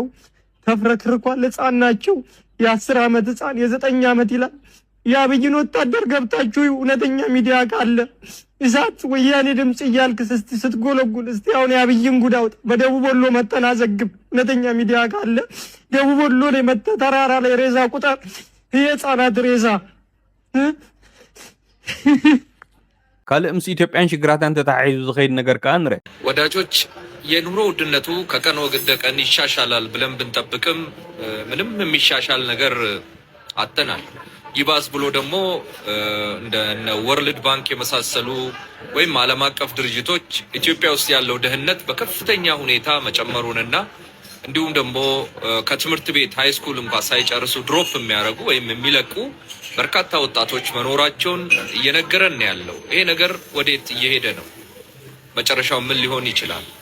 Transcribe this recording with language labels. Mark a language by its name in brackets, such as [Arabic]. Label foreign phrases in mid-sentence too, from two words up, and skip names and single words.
[Amharic] ተፍረክርኳል ህፃን ናቸው የ10 ዓመት ህፃን የ9 ዓመት ይላል የአብይን ወታደር ገብታችሁ እውነተኛ ሚዲያ ካለ እሳት ወያኔ ድምጽ እያልክ ስትጎለጉል እስቲ አሁን የአብይን ጉዳው በደቡብ ወሎ መተናዘግብ እውነተኛ ሚዲያ ካለ ደቡብ ወሎ ላይ መተ ተራራ ላይ ሬሳ ቁጥር የህፃናት ሬሳ [Tigrinya] ካልእ ምስ ኢትዮጵያን ሽግራታን ተታሒዙ ዝኸይድ ነገር ከዓ ንርኢ [Amharic] ወዳጆች የኑሮ ውድነቱ ከቀን ወደ ቀን ይሻሻላል ብለን ብንጠብቅም ምንም የሚሻሻል ነገር አጥተናል ይባስ ብሎ ደግሞ እንደ ወርልድ ባንክ የመሳሰሉ ወይም ዓለም አቀፍ ድርጅቶች ኢትዮጵያ ውስጥ ያለው ድህነት በከፍተኛ ሁኔታ መጨመሩንና እንዲሁም ደግሞ ከትምህርት ቤት [English] high school [Amharic] እንኳን ሳይጨርሱ ድሮፕ የሚያደርጉ ወይም የሚለቁ በርካታ ወጣቶች መኖራቸውን እየነገረን ያለው ይሄ ነገር ወዴት እየሄደ ነው መጨረሻው ምን ሊሆን ይችላል